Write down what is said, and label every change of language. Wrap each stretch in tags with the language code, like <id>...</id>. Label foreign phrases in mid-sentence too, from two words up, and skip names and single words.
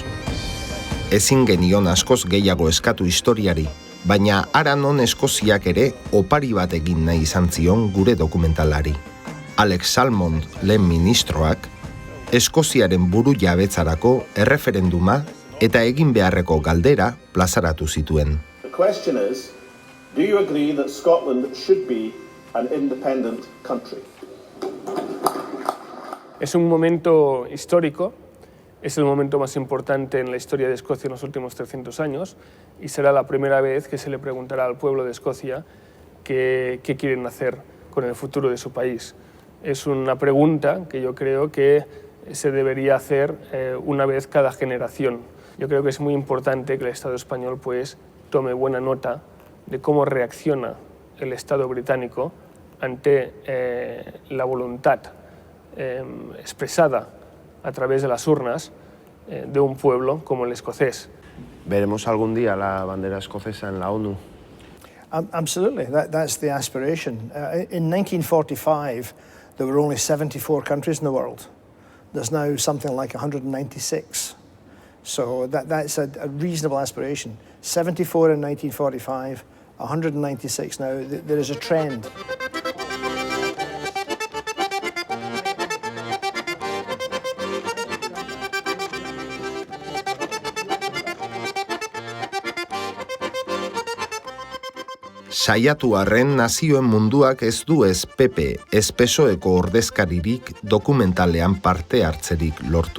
<eu>Ezin genion askoz gehiago eskatu historiari, baina hara non Eskoziak ere opari bat egin nahi izan zion gure dokumentalari. Alex Salmond, lehen ministroak, Eskoziaren buru jabetzarako erreferenduma eta egin beharreko galdera plazaratu zituen.</eu> <en>The question is, do you agree that Scotland should be an independent country?</en> <es>Es un momento histórico, es el momento más importante en la historia de Escocia en los últimos 300 años y será la primera vez que se le preguntará al pueblo de Escocia qué quieren hacer con el futuro de su país. Es una pregunta que yo creo que se debería hacer una vez cada generación. Yo creo que es muy importante que el Estado español pues tome buena nota de cómo reacciona el Estado británico ante la voluntad expresada a través de las urnas de un pueblo como el escocés. ¿Veremos algún día la bandera escocesa en la ONU?</es> <en>Absolutely, that's the aspiration. In 1945, there were only 74 countries in the world. There's now something like 196. So that's a reasonable aspiration. 74 in 1945, 196 now. There is a trend.</en> <eu>Saiatu arren nazioen munduak ez du ez PP, ez PSOeko ordezkaririk dokumentalean parte hartzerik lortu.</eu>